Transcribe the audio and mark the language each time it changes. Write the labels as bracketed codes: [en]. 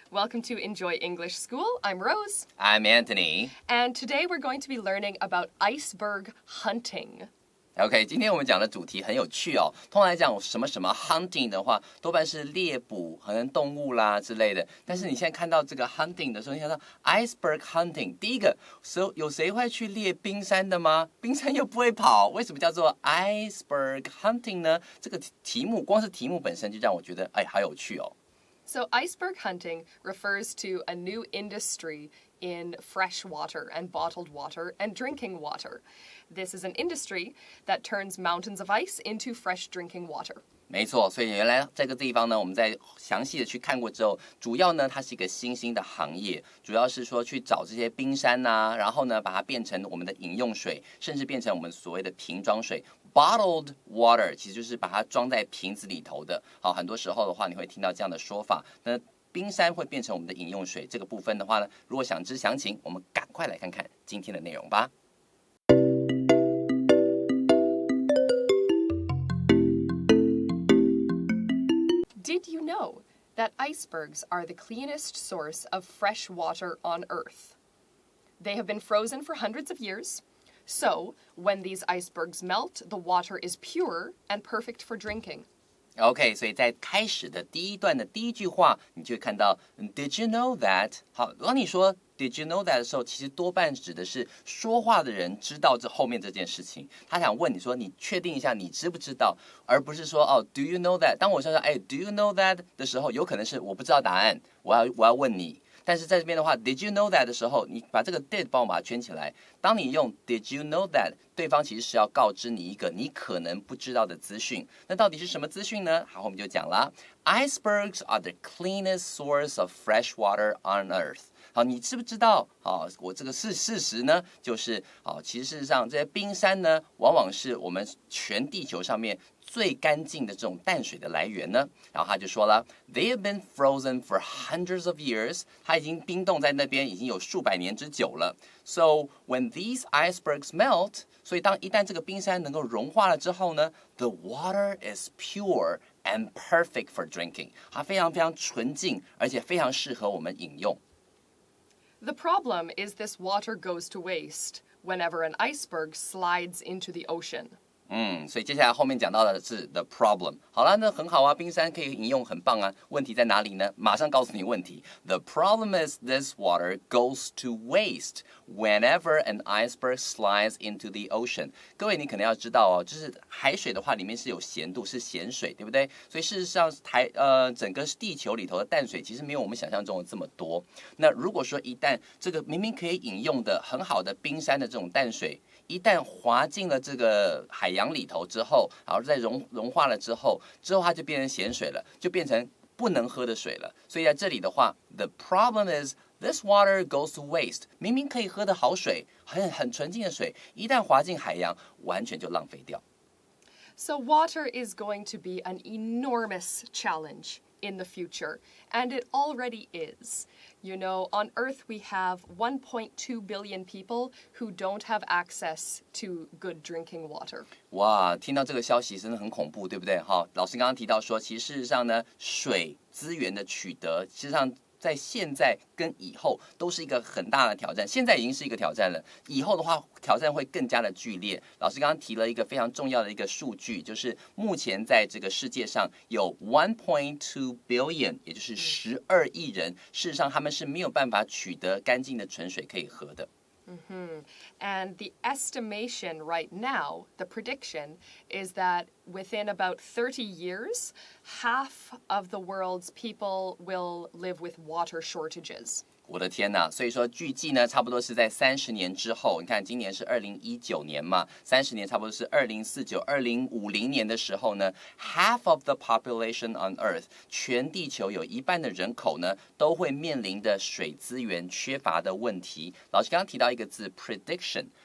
[en] Welcome to Enjoy English School. I'm Rose. I'm Anthony. And today we're going to be learning about iceberg hunting. [zh] OK， 今天我们讲的主题很有趣哦。通常来讲，什么 hunting 的话，多半是猎捕可能动物啦之类的。但是你现在看到这个 hunting 的时候，你想到 iceberg hunting， 第一个，有谁会去猎冰山的吗？冰山又不会跑，为什么叫做 iceberg hunting 呢？这个题目，光是题目本身就让我觉得，好有趣哦。 [en] So iceberg hunting refers to a new industry in fresh water and bottled water and drinking water. This is an industry that turns mountains of ice into fresh drinking water. [zh] 没错，所以原来这个地方呢，我们在详细的去看过之后，主要呢它是一个新兴的行业，主要是说去找这些冰山啊，然后呢把它变成我们的饮用水，甚至变成我们所谓的瓶装水。 Bottled water 其实就是把它装在瓶子里头的。好，很多时候的话你会听到这样的说法。那冰山会变成我们的饮用水，这个部分的话呢，如果想知详情，我们赶快来看看今天的内容吧。 [en] Did you know that icebergs are the cleanest source of fresh water on Earth? They have been frozen for hundreds of years. So, when these icebergs melt, the water is pure and perfect for drinking. [zh] OK， 所以在开始的第一段的第一句话，你就会看到 [en] Did you know that？ [zh] 好，当你说 [en] Did you know that [zh] 的时候，其实多半指的是说话的人知道这后面这件事情。他想问你说，你确定一下你知不知道，而不是说 [en] Do you know that？ [zh] 当我说 [en] Do you know that [zh] 的时候，有可能是我不知道答案，我要问你。但是在这边的话 [en] Did you know that [zh] 的时候，你把这个 did 帮我把它圈起来。当你用 [en] Did you know that， [zh] 对方其实是要告知你一个你可能不知道的资讯。那到底是什么资讯呢？好，我们就讲啦。 [en] Icebergs are the cleanest source of fresh water on Earth。 [zh] 好，你知不知道？好，我这个是事实呢，就是其实事实上这些冰山呢，往往是我们全地球上面最干净的这种淡水的来源呢。然后他就说了 ， [en] They have been frozen for hundreds of years， [zh] 它已经冰冻在那边已经有数百年之久了。 [en] So when these icebergs melt， [zh] 所以一旦这个冰山能够融化了之后呢 ， [en] the water is pure and perfect for drinking， [zh] 它非常非常纯净，而且非常适合我们饮用。 [en] The problem is this water goes to waste whenever an iceberg slides into the ocean. [zh] 所以接下来后面讲到的是 the problem。好了，那很好啊，冰山可以饮用，很棒啊。问题在哪里呢？马上告诉你问题。 [en] The problem is this water goes to waste whenever an iceberg slides into the ocean。 [zh] 各位，你可能要知道哦，就是海水的话，里面是有咸度，是咸水，对不对？所以事实上，整个地球里头的淡水其实没有我们想象中的这么多。那如果说一旦这个明明可以饮用的很好的冰山的这种淡水，一旦滑进了这个海洋里头之后，然后再融化了之后它就变成咸水了，就变成不能喝的水了。所以在这里的话 [en] ，the problem is this water goes to waste。 [zh] 明明可以喝的好水，很纯净的水，一旦滑进海洋，完全就浪费掉。 [en] So water is going to be an enormous challenge in the future, and it already is. You know, on Earth we have 1.2 billion people who don't have access to good drinking water. [zh] 哇，听到这个消息真的很恐怖，对不对？好，老师刚刚提到说，其实事实上呢，水资源的取得，事实上在现在跟以后都是一个很大的挑战，现在已经是一个挑战了，以后的话挑战会更加的剧烈。老师刚刚提了一个非常重要的一个数据，就是目前在这个世界上有 1.2 billion， 也就是12亿人，事实上他们是没有办法取得干净的纯水可以喝的。 [en] And the estimation right now, the prediction, is that within about 30 years, half of the world's people will live with water shortages. [zh] 我的天哪！所以说，据计呢，差不多是在30年之后。你看，今年是2019年嘛，30年差不多是2049、2050年的时候呢 ， [en] half of the population on Earth， [zh] 全地球有一半的人口呢，都会面临的水资源缺乏的问题。老师刚刚提到一个字 prediction。